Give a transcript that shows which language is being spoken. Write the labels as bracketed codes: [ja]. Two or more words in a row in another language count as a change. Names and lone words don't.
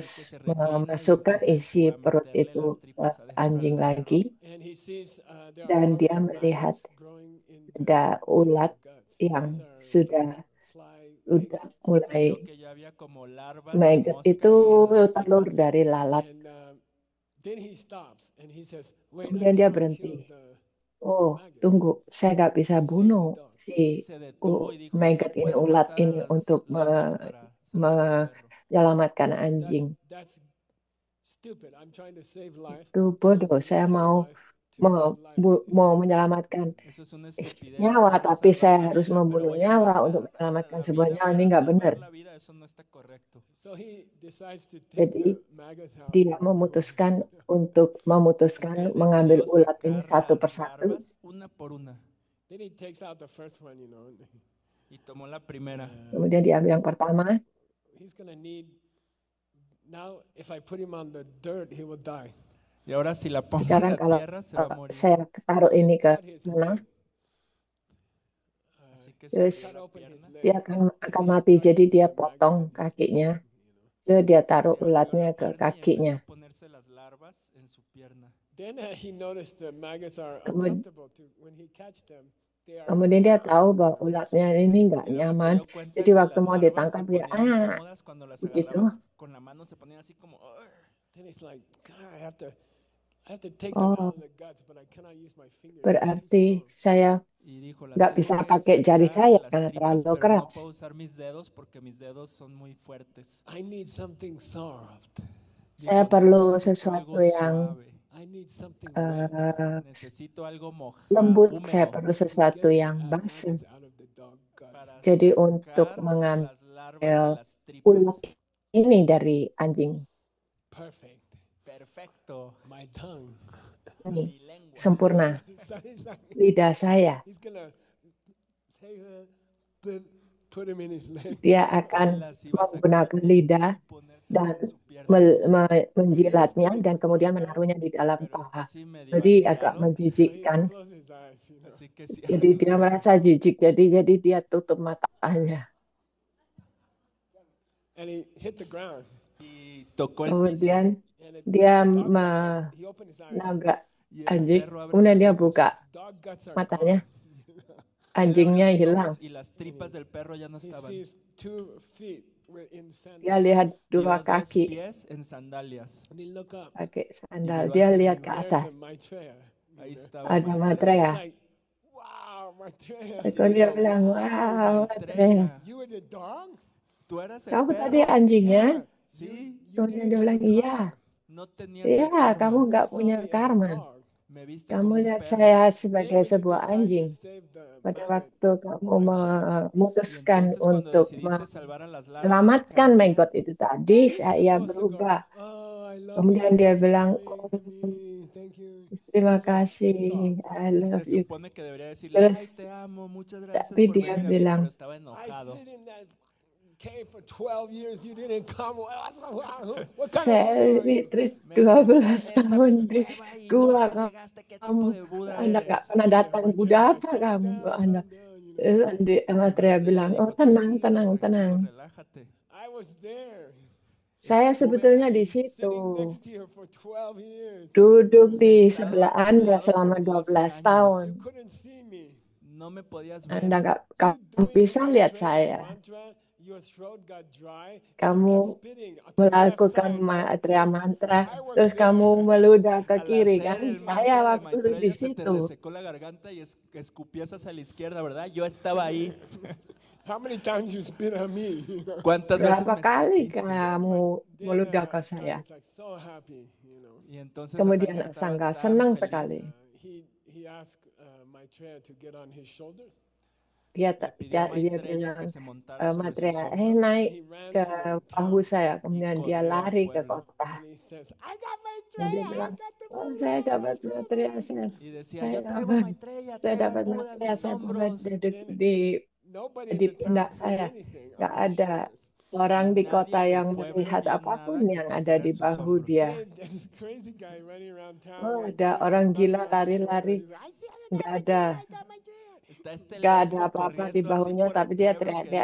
[es] Así que se reclina y [id] memasukkan [es] empieza [id] isi [es] a [id] perut [es] meterle [id] itu [es] las [id] ke [es] tripas adentro [id] anjing [es] al perro. [id] lagi, [en] And he sees there are [id] dan dia [en] already [id] melihat [en] maggots growing in [id] ada ulat [en] the guts. [id] yang [en] These are [id] sudah [en] fly [id] udah [en] eggs. [id] mulai [es] Vio que ya había como larvas de [en] maggot [es] mosca [id] itu [es] ahí en las [id] telur [es] tripas. [id] dari lalat. [en] And then he stops and he says, "Wait, I [id] Kemudian dia [en] cannot [id] berhenti. [en] kill the Oh, maggots. [id] tunggu, saya nggak bisa [en] Save the [id] bunuh [en] dog." [id] si [es] Se detuvo y dijo, no [id] maggot ini, [es] puedo [id] ulat [es] matar a [id] ini [es] las [id] untuk [es] larvas para salvar al perro. [id] menyelamatkan [en] You know, [id] anjing. [en] that's stupid. I'm trying to save life. [id] Itu [en] You [id] bodoh. [en] cannot [id] Saya [en] kill [id] mau [en] life to save life. It's [id] mau [en] not that. [id] menyelamatkan [es] Eso es una estupidez. [id] nyawa, [es] Quiero [id] tapi [es] salvar [id] saya [es] la [id] harus [es] vida, pero [id] membunuh [es] voy a [id] nyawa [es] matar [id] untuk [es] a [id] menyelamatkan [es] la [id] sebuah [es] vida [id] nyawa. Ini [es] para [id] nggak benar. [es] salvar la vida. Eso no está correcto. [en] So he decides to take [id] Jadi [en] the maggots out. [id] dia memutuskan [es] Así que [id] mengambil [es] decidió [id] ulat ini [es] sacar [id] satu [es] las [id] persatu. [es] larvas una por una [en] Then he takes out the first one, you know. [es] y tomó la primera. [id] Kemudian diambil yang pertama. [en] He's going to need, now if I put him on the dirt, he will die. [es] Y ahora si la pongo en [id] Sekarang [es] la [id] kalau [es] tierra se va a morir. [id] saya taruh [en] So he [id] ini ke [en] cut his [id] tanah, [en] leg. [es] Así que se [id] terus [es] abrió [en] Cut [es] la [en] open his [es] pierna [en] leg. [id] dia akan [en] He [id] mati. [en] started [id] Jadi [en] to [id] dia [en] put the [id] potong [en] maggots on his [id] kakinya. [en] leg, [id] So dia [es] se [id] taruh [es] abrió [id] ulatnya [es] la [id] ke [es] pierna y empezó [id] kakinya. [es] a ponerse las larvas en su pierna. [en] Then he noticed the maggots are [id] Kemudian, [en] uncomfortable too. When he catch them, they are [id] kemudian dia tahu bahwa ulatnya ini nggak [es] Y luego se [id] nyaman. [es] dio cuenta [id] Jadi [es] que [id] waktu [es] las [id] mau [es] larvas [id] ditangkap [es] se [id] dia [es] ponían incómodas cuando las [id] begitu. [es] agarrabas con la mano, se ponían así como "Ugh". [en] then he's like, God, I have to take them Oh, out of the guts, but I cannot use my fingers. It's too [id] berarti [en] strong. [id] saya [es] Y dijo, las [id] nggak [es] tengo [id] bisa [es] que [id] pakai jari [es] sacar [id] saya [es] de las [id] karena [es] tripas, [id] terlalu [es] pero no [id] keras. [es] puedo usar mis dedos porque mis dedos son muy fuertes. [en] I need something soft. [id] Saya [es] Dijo, [id] perlu [es] necesito algo [id] sesuatu yang [es] suave, [en] I need something wet [es] necesito algo [id] lembut. Saya [es] húmedo [id] perlu [en] to [id] sesuatu [en] get the [id] yang basuh. [en] maggots out of the dog guts. [es] para [id] Jadi untuk [es] sacar [id] mengambil [es] las larvas de las tripas. [id] ulat ini dari anjing [en] Perfect. [es] Perfecto. [en] My tongue. [id] ini [es] Mi lengua. [id] sempurna. [en] So he's like, [id] Lidah saya. [en] he's gonna take her, but put him in his leg. [id] dia akan [es] Las iba a sacar [id] menggunakan lidah [es] y ponérselas [id] dan [es] en su pierna. [id] menjilatnya dan kemudian menaruhnya di dalam [es] Pero está [id] paha. [es] así medio [id] Jadi agak [es] asqueado, [en] He [id] menjijikkan. [en] closed his eyes, you know. [es] así que cierra [id] Jadi [es] sus [id] dia [es] ojos. [id] merasa jijik. Jadi dia tutup matanya. [en] And he hit the ground. [es] Y tocó el piso. [id] Kemudian [en] And [id] dia [en] the dog guts are, he opened his eyes. [id] menabrak [es] Y el [id] anjing. [es] perro abre [id] Kemudian [es] sus [id] dia [es] ojos. [id] buka [en] Dog guts are [id] matanya. [en] gone. [es] Él abrió [id] Anjingnya [es] sus [id] hilang. [es] ojos y las tripas del perro ya no [en] He [es] estaban. [en] sees 2 feet were in [id] Dia [en] sandals. [id] lihat [es] Vio [id] dua [es] dos [id] kaki [es] pies en sandalias. [en] And he looked up. [id] pakai [es] Y [id] sandal. [es] miró [id] Dia [es] hacia [id] lihat ke [es] arriba. [en] There's [id] atas. [en] a Maitreya. [es] Ahí estaba [id] Ada Maitreya. [en] He's Maitreya. like, wow, Maitreya. [id] Lalu dia bilang, Wow, wow, Maitreya. Maitreya. [en] You were the dog? [es] ¿Tú eras el [id] Kamu tadi [es] perro? [id] anjingnya? [es] Sí, [en] You [id] Kemudian [en] didn't [id] dia [en] get [id] bilang, [en] the [id] iya. [en] karma. [es] no tenías el [id] Iya, kamu [es] karma. [id] nggak [en] You saw [id] punya [en] me as a [id] karma. [en] dog. [es] Me viste [id] Kamu [es] como un [id] lihat [es] perro. [id] saya sebagai [en] Then when you [id] sebuah [en] decide to [id] anjing. [en] save the [id] Pada [en] maggot, [id] waktu kamu [en] I changed. [es] Y [id] memutuskan [es] entonces cuando [id] untuk [es] decidiste salvar a las larvas, [id] selamatkan [es] cambié. [id] maggot itu tadi, [en] Then he's [id] saya [en] supposed to go, [id] berubah. [en] oh, I love [id] Kemudian [en] you. [id] dia [en] Thank you [id] bilang, [en] for [id] oh, [en] being to me. Thank you. [id] terima [en] He's like [id] kasih, [en] pissed off. I [es] Y [en] love [es] se [en] you. [es] supone que debería decirle, [id] Terus, [es] ay, te amo, muchas gracias [id] tapi [es] por [id] dia [es] venir a mí, [id] bilang, [es] pero estaba [en] I [es] enojado. [en] sit in that cave for 12 years. You didn't come. What kind of [id] saya [en] Buddha are [id] di [en] you? treat [es] Me senté [id] 12 [es] en esa [id] tahun di [es] cueva y [id] gua. [es] nunca llegaste. ¿Qué tipo [id] Kamu, [es] de Buda [id] Anda nggak [es] eres? [id] pernah datang. [en] Maitreya's Buddha like, [id] apa [en] calm [id] kamu? [en] down, [id] Anda. [en] calm down. You know. [id] Terus [es] Y [id] Maitreya [es] Maitreya [id] bilang, [es] le [id] oh [es] dijo, [id] tenang, [es] tranquilo, [id] tenang, [es] tranquilo, [id] tenang. [es] relájate. [en] I was there, [id] Saya [es] Estuve [id] sebetulnya di [es] ahí, [id] situ, [en] sitting next to you for 12 years. [id] duduk di [es] sentado [id] sebelah [es] a tu [id] Anda [es] lado [id] selama [es] por 12 [id] 12 [es] años. [id] tahun. [en] You couldn't see me. [es] No me podías [id] Anda [es] ver. [id] nggak [en] You [id] kamu [en] doing [id] bisa lihat [en] Maitreya's [id] saya. [en] mantra, your throat got dry, and you [id] Kamu [en] kept spitting to the left [id] melakukan [en] side, right? [id] Maitreya mantra, [en] I was [id] terus kamu [en] there. [id] meludah ke [es] Al [id] kiri [es] hacer [id] kan? [es] el [id] Saya [es] mantra de [id] waktu di [es] Maitreya se te [id] situ. [es] resecó la garganta y escupías hacia la izquierda, ¿verdad? Yo estaba ahí. [en] How many times you spit on me? You know? [es] ¿Cuántas veces [id] Berapa [es] me [id] kali [es] escupiste? [id] kamu [en] Then [id] meludah ke [en] Asanga [id] saya? [en] was like so happy, you know. [es] Y entonces [id] Kemudian [es] Asanga estaba [id] Asanga [es] tan [id] senang [es] feliz. [id] sekali. [en] He asked Maitreya to get on his shoulders. [id] Dia [es] Le pidió a [id] dia [es] Maitreya [id] bilang, [es] que se montara sobre sus [id] Maitreya, [es] hombros [id] naik [en] He ran [id] ke [en] to the [id] bahu [en] town [id] saya. [es] y [id] Kemudian dia [es] corrió al [id] lari ke [es] pueblo. [id] kota. [en] and he says, I got [id] Dan dia [en] Maitreya, I [id] bilang, [en] got the [id] oh [en] Buddha, [id] saya dapat [en] Maitreya. [id] Maitreya, [es] Y decía, [id] saya [es] yo traigo a [id] dapat, [es] Maitreya, [id] saya [es] traigo al [id] dapat [es] Buda en [id] Maitreya, [es] mis [id] saya bawa [es] hombros. [en] Nobody in [id] di [en] the town [id] pundak [en] seen [id] saya. [en] anything [id] Gak [en] on his [id] ada [en] shoulders. [id] orang [es] Y [id] di [es] nadie [id] kota [es] en el [id] yang [es] pueblo [id] melihat [es] vio [id] apapun [es] nada que [id] yang ada [es] trajera [id] di [es] en sus [id] bahu [es] hombros. [id] dia. [en] Then there's this crazy guy running around town [id] Oh, [en] with [id] ada [en] bees [id] orang [en] and [id] gila [en] knocking on his shoulder. [id] lari-lari. [en] He's like, I see, I [id] Gak [en] got [id] ada, [en] Maitreya, I got Maitreya. [es] Está este [id] gak ada [es] loco [id] apa-apa di [es] corriendo así [id] bahunya, [es] por el [id] tapi dia [es] pueblo que [id] teriak-teriak,